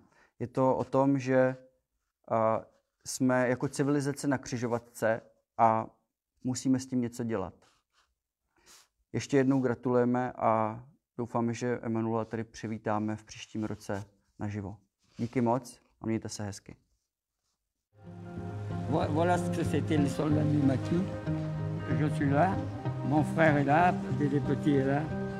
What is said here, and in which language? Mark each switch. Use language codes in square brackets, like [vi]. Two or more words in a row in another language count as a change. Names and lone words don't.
[cs] Je to o tom, že jsme jako civilizace na křižovatce a musíme s tím něco dělat. Ještě jednou gratulujeme a doufáme, že Emanuela tady přivítáme v příštím roce naživo. Díky moc a mějte se hezky. [fr] Voilà ce que c'était les soldats du maquis. Je suis là, mon frère est là, Dédé Petit est là.